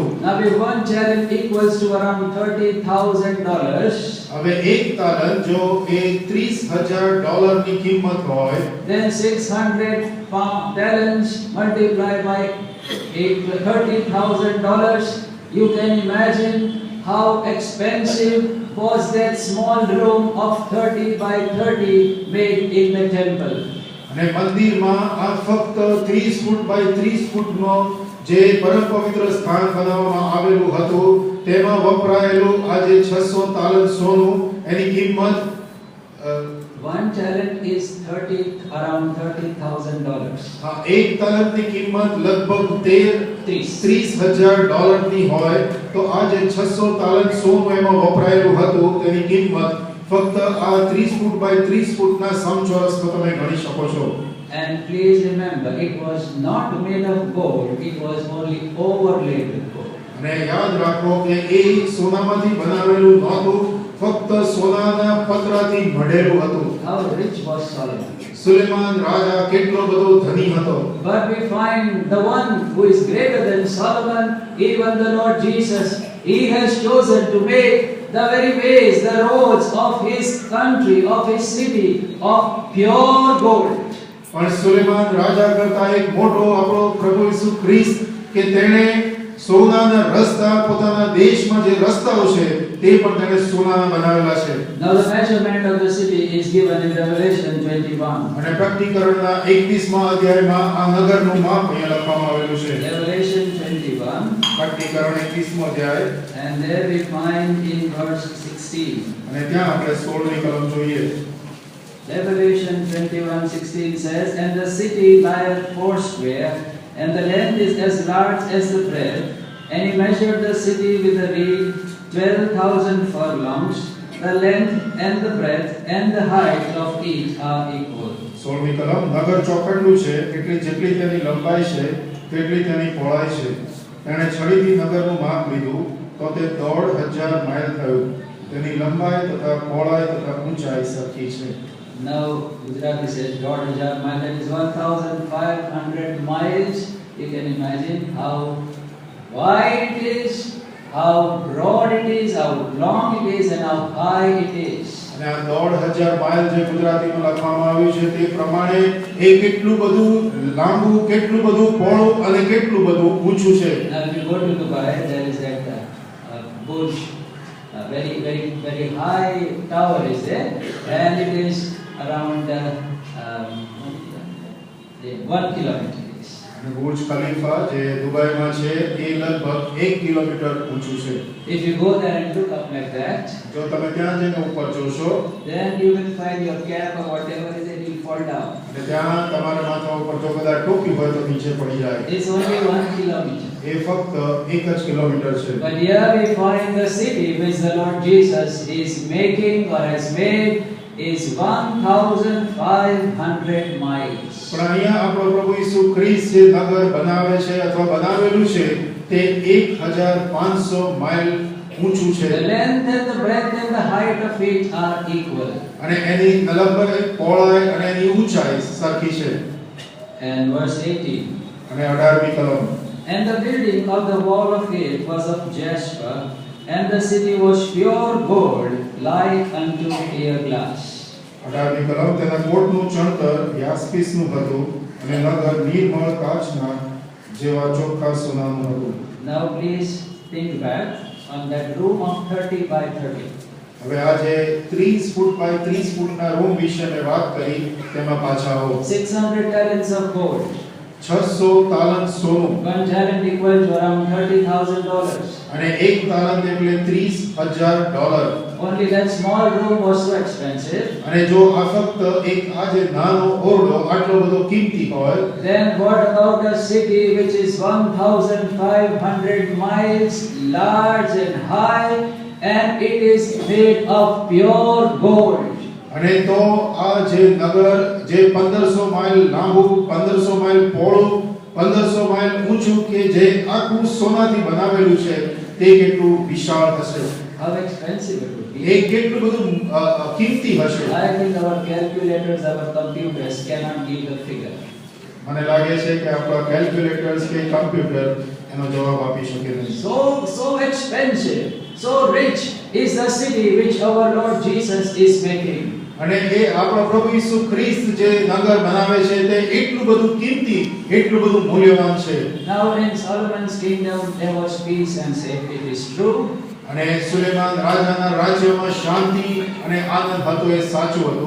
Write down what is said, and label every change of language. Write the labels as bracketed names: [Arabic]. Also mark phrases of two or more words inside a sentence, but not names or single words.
[English] Now if one talent equals to around $30,000, [Gujarati] હવે એક તાલંત જો એ $30,000 ની કિંમત હોય, [English] then 600 talents multiplied by $30,000, you can imagine how expensive was that small room of 30 by 30 made in the temple. [Gujarati] અને મંદિરમાં આ ફક્ત 30 ફૂટ બાય 30 ફૂટનો જે પરમ પવિત્ર સ્થાન બનાવવામાં આવેલું હતું તેમાં વપરાયેલું આ જે 600 તાલંત સોનું એની કિંમત [English] One talent is around $30,000. [Gujarati] એક તાલંતની કિંમત લગભગ 13 $30,000 ની હોય તો આ જે 600 તાલંત સોનું એમાં વપરાયેલું હતું તેની કિંમત ફક્ત આ 30 ફૂટ બાય 30 ફૂટના સમચોરસમાં તમે ગણી શકો છો. [English] And please remember, it was not made of gold, it was only overlaid with gold. [Gujarati] અને યાદ રાખો કે એ સોનામાંથી બનાવેલું નહોતું, ફક્ત સોનાના પતરાથી મઢેલું હતું. [English] How rich was Solomon? [Gujarati] સુલેમાન રાજા કેટલો બધો ધની હતો. [English] But we find the one who is greater than Solomon, even the Lord Jesus, he has chosen to make the very ways, the roads of his country, of his city, of pure gold. [Gujarati] પણ સુલેમાન રાજા કરતા એક મોટો આપણો પ્રભુ ઈસુ ખ્રિસ્ત કે તેણે સોનાના રસ્તા પોતાના દેશમાં જે રસ્તાઓ છે તે પણ તેણે સોનાના બનાવેલા છે. [English] Now the measurement of the city is given in Revelation 21. [Gujarati] અને પ્રકટીકરણના 21મા અધ્યાયમાં આ નગરનું માપ અહીંયા લખવામાં આવેલું છે. [English] Revelation 21. [Gujarati] પ્રકટીકરણ 21મો અધ્યાય [English] And there we find in verse 16. [Gujarati] અને ત્યાં આપણે 16મી કલમ જોઈએ. [English] Revelation 21:16 says, And the city lieth foursquare, and the length is as large as the breadth. And he measured the city with a reed, 12,000 furlongs. The length and the breadth and the height of each are equal. [Gujarati] 16મી કલમ નગર ચોકડનું છે, એટલે જેટલી તેની લંબાઈ છે તેટલી તેની પહોળાઈ છે. તેણે છડીથી નગરનું માપ લીધું તો તે 1,500 માઇલ થયું. તેની લંબાઈ તથા પહોળાઈ તથા ઊંચાઈ સરખી છે. [English] Now Gujarati says 1,500 miles, that is 1,500 miles. You can imagine how wide it is, how broad it is, how long it is, and how high it is. [Gujarati] અને આ 1,500 માઇલ જે ગુજરાતીમાં લખવામાં આવ્યું છે તે પ્રમાણે એ કેટલું બધું લાંબુ, કેટલું બધું પહોળું અને કેટલું બધું ઊંચું છે. [English] Now if you go to Dubai, there is that Burj, very high tower is there, and it is around 1 kilometer. [Gujarati] અને બુર્જ ખલીફા જે દુબઈમાં છે એ લગભગ 1 કિલોમીટર ઊંચું છે. [English] If you go there and look up like that, [Gujarati] જો તમે ત્યાં જઈને ઉપર જોશો, [English] then you will find your cap or whatever is it will fall down. [Gujarati] અને ત્યાં તમારા માથા ઉપર જો કદાચ ટોપી હોય તો નીચે પડી જાય. [English] It's only 1 kilometer. [Gujarati] એ ફક્ત 1 જ કિલોમીટર છે. [English] But here we find the city which the Lord Jesus is making or has made is 1,500 miles. [Gujarati] પણ અહીંયા આપણો પ્રભુ ઈસુ ખ્રિસ્ત જે નગર બનાવે છે અથવા બનાવેલું છે તે 1,500 માઇલ ઊંચું છે. [English] The length and the breadth and the height of it are equal. [Gujarati] અને એની લંબાઈ, પહોળાઈ અને એની ઊંચાઈ સરખી છે. [English] And verse 18. [Gujarati] અને 18મી કલમ. [English] And the building of the wall of it was of jasper, and the city was pure gold, like unto clear glass. [Gujarati] 18મી કલમ તેના કોટનું ચણતર યાસ્પિસનું હતું અને નગર નિર્મળ કાચના જેવા ચોખ્ખા સોનાનું હતું. [English] Now please think back on that room of 30 by 30. [Gujarati] હવે આ જે 30 ફૂટ બાય 30 ફૂટના રૂમ વિશે મેં વાત કરી તેમાં પાછા આવો. [English] 600 talents of gold. [Gujarati] 600 તાલંત સોનું. [English] 1 talent equal to around $30,000. [Gujarati] અને 1 તાલંત એટલે $30,000. [English] Only that small room was so expensive. [Gujarati] અને જો આ ફક્ત એક આ જે નાનો ઓરડો આટલો બધો કિંમતી હોય, [English] Then what about a city which is 1,500 miles large and high, and it is made of pure gold? [Gujarati] અને તો આ જે નગર જે 1500 માઇલ લાંબુ, 1500 માઇલ પહોળું, 1500 માઇલ ઊંચું કે જે આખું સોનાથી બનાવેલું છે તે કેટલું વિશાળ હશે. [English] How expensive it would be. [Gujarati] એ કેટલું બધું કિંમતી હશે. [English] I think our calculators, our computers cannot give the figure. [Gujarati] મને લાગે છે કે આપણા કેલ્ક્યુલેટર્સ કે કમ્પ્યુટર એનો જવાબ આપી શકે નહીં. [English] So expensive, so rich is the city which our Lord Jesus is making. [Gujarati] અને એ આપણો પ્રભુ ઈસુ ખ્રિસ્ત જે નગર બનાવે છે તે એટલું બધું કિંમતી, એટલું બધું મૂલ્યવાન છે. [English] Now in Solomon's kingdom there was peace and safety. It is true. [Gujarati] અને સુલેમાન રાજાના રાજ્યમાં શાંતિ અને આનંદ હતો, એ સાચું હતું.